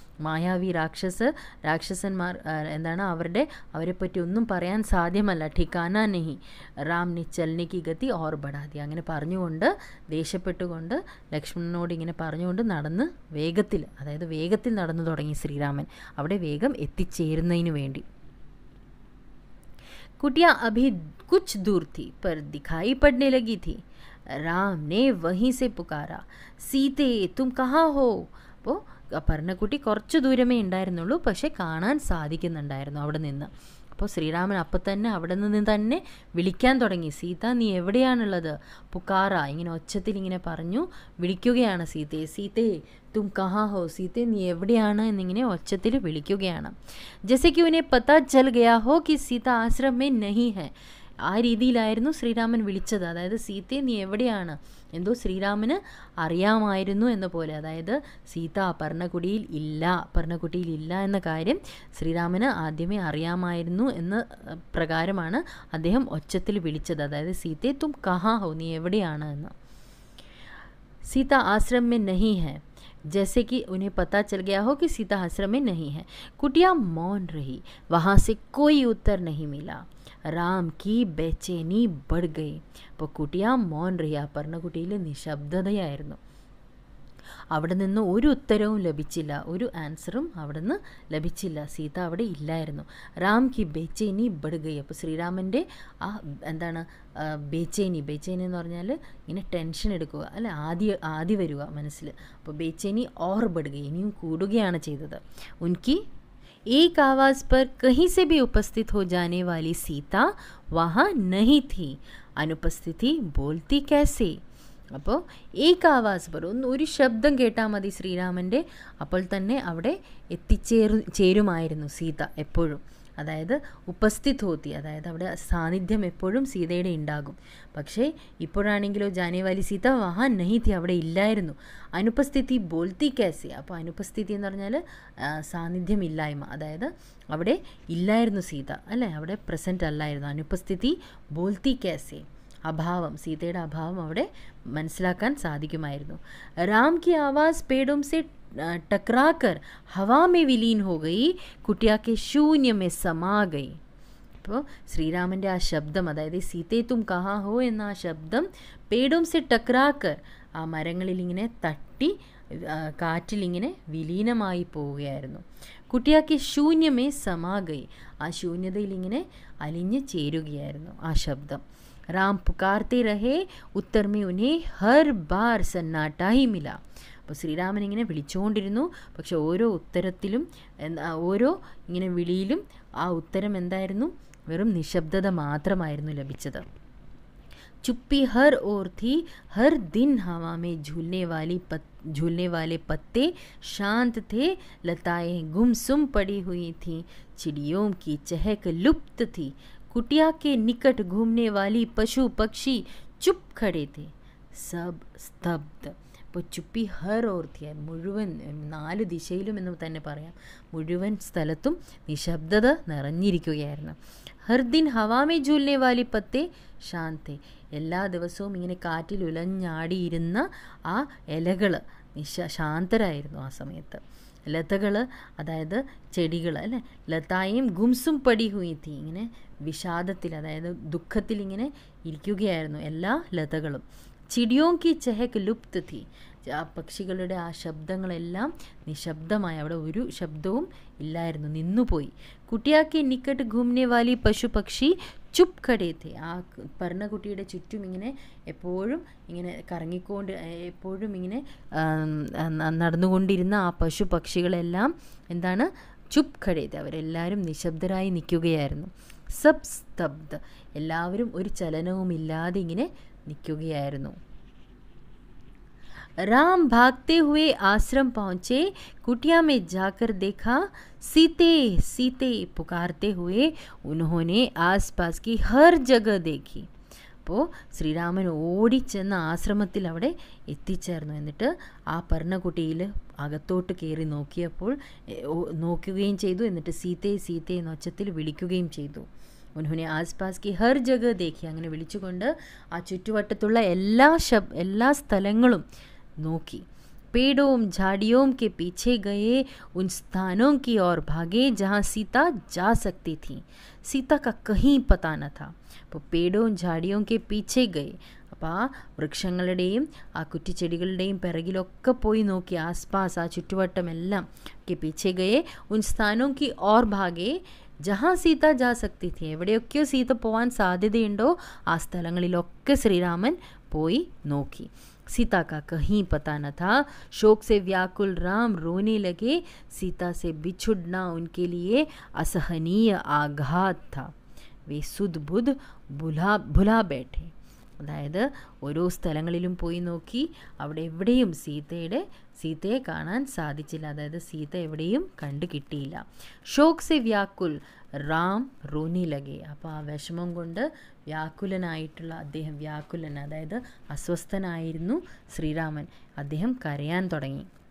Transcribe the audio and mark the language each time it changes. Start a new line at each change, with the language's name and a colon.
Malayalam: മായാവി രാക്ഷസന്മാർ എന്താണ്, അവരെപ്പറ്റി ഒന്നും പറയാൻ സാധ്യമല്ല.
Hindi: ഠിക്കാന നഹി, റാം നെ ചലനെ കി ഗതി ഓർ ബടാ ദിയ.
Malayalam: അങ്ങനെ പറഞ്ഞുകൊണ്ട്, ദേഷ്യപ്പെട്ടുകൊണ്ട്, ലക്ഷ്മണനോട് ഇങ്ങനെ പറഞ്ഞുകൊണ്ട് അതായത് വേഗത്തിൽ നടന്നു തുടങ്ങി ശ്രീരാമൻ, അവിടെ വേഗം എത്തിച്ചേരുന്നതിന് വേണ്ടി.
Hindi: कुटिया अभी कुछ दूर थी पर दिखाई पड़ने लगी थी. राम ने वहीं से पुकारा, सीते तुम कहाँ हो.
Malayalam: അപ്പോൾ പർണക്കുട്ടി കുറച്ച് ദൂരമേ ഉണ്ടായിരുന്നുള്ളൂ, പക്ഷേ കാണാൻ സാധിക്കുന്നുണ്ടായിരുന്നു അവിടെ നിന്ന്. അപ്പോൾ ശ്രീരാമൻ അപ്പം തന്നെ അവിടെ നിന്ന് തന്നെ വിളിക്കാൻ തുടങ്ങി, സീത നീ എവിടെയാണുള്ളത്. പുക്കാറ, ഇങ്ങനെ ഒച്ചത്തിൽ ഇങ്ങനെ പറഞ്ഞു വിളിക്കുകയാണ് സീതയെ.
Hindi: സീതേ തും കഹാ ഹോ,
Malayalam: സീതേ നീ എവിടെയാണ് എന്നിങ്ങനെ ഒച്ചത്തിൽ വിളിക്കുകയാണ്.
Hindi: ജैसे कि उन्हें पता चल गया हो कि सीता आश्रम में नहीं है,
Malayalam: ആ രീതിയിലായിരുന്നു ശ്രീരാമൻ വിളിച്ചത്. അതായത് സീതയെ നീ എവിടെയാണ്, എന്തോ ശ്രീരാമന് അറിയാമായിരുന്നു എന്ന പോലെ, അതായത് സീത പർണകുടിയിൽ ഇല്ല എന്ന കാര്യം ശ്രീരാമന് ആദ്യമേ അറിയാമായിരുന്നു എന്ന പ്രകാരമാണ് അദ്ദേഹം ഒച്ചത്തിൽ വിളിച്ചത്. അതായത് സീതയെ
Hindi: തും കഹാ ഹോ,
Malayalam: നീ എവിടെയാണ് എന്ന്.
Hindi: सीता आश्रम में नहीं है, जैसे कि उन्हें पता चल गया हो कि सीता आश्रम में नहीं है. कुटिया मौन रही, वहाँ से कोई उत्तर नहीं मिला. राम की बेचैनी बढ़ गई. അപ്പോൾ കുട്ടിയ മൗൻ रही,
Malayalam: ആ പർണകുട്ടിയിൽ നിശബ്ദതയായിരുന്നു. അവിടെ നിന്ന് ഒരു ഉത്തരവും ലഭിച്ചില്ല, ഒരു ആൻസറും അവിടെ നിന്ന് ലഭിച്ചില്ല. സീത അവിടെ ഇല്ലായിരുന്നു.
Hindi: റാം കി ബേച്ചൈനി ബഡ് ഗയി.
Malayalam: അപ്പോൾ ശ്രീരാമൻ്റെ ആ എന്താണ് ബേച്ചൈനി എന്ന് പറഞ്ഞാൽ ഇങ്ങനെ ടെൻഷൻ എടുക്കുക അല്ലെ, ആദ്യ വരിക മനസ്സിൽ. അപ്പോൾ
Hindi: ബേച്ചൈനി ഓർ ബഡ് ഗയി,
Malayalam: ഇനിയും കൂടുകയാണ് ചെയ്തത്.
Hindi: ഉൻകി एक आवाज़ पर कहीं से भी उपस्थित हो जाने वाली सीता वहाँ नहीं थी. अनुपस्थिति बोलती कैसे?
Malayalam: അപ്പോൾ
Hindi: ഏക ആവാസ് पर
Malayalam: ഒരു ശബ്ദം കേട്ടാൽ മതി ശ്രീരാമൻ്റെ, അപ്പോൾ തന്നെ അവിടെ ചേരുമായിരുന്നു സീത എപ്പോഴും. അതായത്
Hindi: ഉപസ്ഥിത് ഹോത്തി,
Malayalam: അതായത് അവിടെ സാന്നിധ്യം എപ്പോഴും സീതയുടെ ഉണ്ടാകും. പക്ഷേ ഇപ്പോഴാണെങ്കിലോ
Hindi: ജാനേവാലി സീത വഹാ നഹി തി,
Malayalam: അവിടെ ഇല്ലായിരുന്നു.
Hindi: അനുപസ്ഥിതി ബോൽത്തി കാസെ,
Malayalam: അപ്പോൾ അനുപസ്ഥിതി എന്ന് പറഞ്ഞാൽ സാന്നിധ്യം ഇല്ലായ്മ, അതായത് അവിടെ ഇല്ലായിരുന്നു സീത അല്ലേ, അവിടെ പ്രസൻറ്റ് അല്ലായിരുന്നു.
Hindi: അനുപസ്ഥിതി ബോൽത്തി കാസെ,
Malayalam: അഭാവം, സീതയുടെ അഭാവം അവിടെ മനസ്സിലാക്കാൻ സാധിക്കുമായിരുന്നു.
Hindi: രാം കി ആവാസ് പേടോം സെ टकराकर हवा में विलीन हो गई, कुटिया के शून्य में समा गई.
Malayalam: അപ്പോൾ ശ്രീരാമൻ്റെ ആ ശബ്ദം, അതായത്
Hindi: സീതേ തും കഹാ ഹോ
Malayalam: എന്ന ആ ശബ്ദം
Hindi: പേടോം സെ ടക്രാക്കർ,
Malayalam: ആ മരങ്ങളിലിങ്ങനെ തട്ടി കാറ്റിലിങ്ങനെ വിലീനമായി പോവുകയായിരുന്നു.
Hindi: കുട്ടിയാക്കി ശൂന്യമേ സമാ ഗയി,
Malayalam: ആ ശൂന്യതയിലിങ്ങനെ അലിഞ്ഞ് ചേരുകയായിരുന്നു ആ ശബ്ദം.
Hindi: राम पुकारते रहे, उत्तर में उन्हें हर बार सन्नाटा ही मिला.
Malayalam: അപ്പോൾ ശ്രീരാമൻ ഇങ്ങനെ വിളിച്ചുകൊണ്ടിരുന്നു, പക്ഷെ ഓരോ ഉത്തരത്തിലും ഓരോ ഇങ്ങനെ വിളിയിലും ആ ഉത്തരം എന്തായിരുന്നു? വെറും നിശബ്ദത മാത്രമായിരുന്നു ലഭിച്ചത്.
Hindi: चुप्पी हर ओर थी, हर दिन हवा में झूलने वाले पत्ते शांत थे, लताएं गुमसुम पड़ी हुई थीं, चिड़ियों की चहक लुप्त थी, कुटिया के निकट घूमने वाली पशु पक्षी चुप खड़े थे, सब स्तब्ध.
Malayalam: അപ്പോൾ
Hindi: ചുപ്പി ഹർ ഓർത്തിയ
Malayalam: മുഴുവൻ 4 ദിശയിലും എന്ന് തന്നെ പറയാം, മുഴുവൻ സ്ഥലത്തും നിശബ്ദത നിറഞ്ഞിരിക്കുകയായിരുന്നു.
Hindi: ഹർ ദിൻ ഹവാമേ ഝൂൽനെ വാലി പത്തേ ശാന്തേ,
Malayalam: എല്ലാ ദിവസവും ഇങ്ങനെ കാറ്റിൽ ഉലഞ്ഞാടിയിരുന്ന ആ ഇലകൾ ശാന്തരായിരുന്നു ആ സമയത്ത്. ലതകൾ, അതായത് ചെടികൾ അല്ലേ,
Hindi: ലതായും ഗുംസും പടി ഹുയിത്തി,
Malayalam: ഇങ്ങനെ വിഷാദത്തിൽ, അതായത് ദുഃഖത്തിൽ ഇങ്ങനെ ഇരിക്കുകയായിരുന്നു എല്ലാ ലതകളും.
Hindi: ചിടിയോം കി ചെഹക് ലുപ്ത് തി,
Malayalam: ആ പക്ഷികളുടെ ആ ശബ്ദങ്ങളെല്ലാം നിശബ്ദമായി, അവിടെ ഒരു ശബ്ദവും ഇല്ലായിരുന്നു, നിന്നുപോയി.
Hindi: കുട്ടിയാക്കി നിക്കട്ട് ഘൂംനെ വാലി പശു പക്ഷി ചുപ് ഖടേ തെ,
Malayalam: ആ പർണകുട്ടിയുടെ ചുറ്റും ഇങ്ങനെ എപ്പോഴും ഇങ്ങനെ കറങ്ങിക്കൊണ്ട് എപ്പോഴും ഇങ്ങനെ നടന്നുകൊണ്ടിരുന്ന ആ പശു പക്ഷികളെല്ലാം എന്താണ്?
Hindi: ചുപ് ഖടേ തെ,
Malayalam: അവരെല്ലാവരും നിശബ്ദരായി നിൽക്കുകയായിരുന്നു.
Hindi: സബ് സ്തബ്ദ,
Malayalam: എല്ലാവരും ഒരു ചലനവുമില്ലാതെ ഇങ്ങനെ നിൽക്കുകയായിരുന്നു.
Hindi: राम भागते हुए आश्रम पहुँचे, कुटिया में जाकर देखा, सीते सीते पुकारते हुए उन्होंने आसपास की हर जगह देखी.
Malayalam: അപ്പോൾ ശ്രീരാമൻ ഓടിച്ചെന്ന ആശ്രമത്തിൽ അവിടെ എത്തിച്ചേർന്നു. എന്നിട്ട് ആ പർണകുട്ടിയിൽ അകത്തോട്ട് കയറി നോക്കുകയും ചെയ്തു. എന്നിട്ട് സീതേ സീതേ എന്ന ഒച്ചത്തിൽ വിളിക്കുകയും ചെയ്തു.
Hindi: ഉൻഹുനെ ആസ്പാസ് കി ഹർ ജഗ ദേഖി,
Malayalam: അങ്ങനെ വിളിച്ചുകൊണ്ട് ആ ചുറ്റുവട്ടത്തുള്ള എല്ലാ സ്ഥലങ്ങളും നോക്കി.
Hindi: पेड़ों झाड़ियों के पीछे गए, उन स्थानों की ओर भागे जहाँ सीता जा सकती थी. सीता का कहीं पता न था.
Malayalam: അപ്പോൾ
Hindi: പേടോം ഝാടിയോം കെ പീച്ചെ ഗയേ,
Malayalam: അപ്പോൾ ആ വൃക്ഷങ്ങളുടെയും ആ കുറ്റിച്ചെടികളുടെയും പിറകിലൊക്കെ പോയി നോക്കി. ആസ്പാസ്, ആ ചുറ്റുവട്ടമെല്ലാം
Hindi: K പീച്ചെ Gaye, Un സ്ഥാനോം Ki or ഭാഗേ ജഹാ Sita ജാ സക്തി തി,
Malayalam: എവിടെയൊക്കെയോ സീത പോകാൻ സാധ്യതയുണ്ടോ ആ സ്ഥലങ്ങളിലൊക്കെ ശ്രീരാമൻ പോയി നോക്കി.
Hindi: सीता का कहीं पता न था. शोक से व्याकुल राम रोने लगे. सीता से बिछुड़ना उनके लिए असहनीय आघात था. वे सुध बुध भुला बैठे.
Malayalam: അതായത് ഓരോ സ്ഥലങ്ങളിലും പോയി നോക്കി, അവിടെ എവിടെയും സീതയെ കാണാൻ സാധിച്ചില്ല. അതായത് സീത എവിടെയും കണ്ടു കിട്ടിയില്ല.
Hindi: ഷോക് സെ വ്യാകുൽ റാം റോനി ലഗെ,
Malayalam: അപ്പോൾ ആ വിഷമം കൊണ്ട് വ്യാകുലനായിട്ടുള്ള അദ്ദേഹം, അതായത് അസ്വസ്ഥനായിരുന്നു ശ്രീരാമൻ, അദ്ദേഹം കരയാൻ തുടങ്ങി.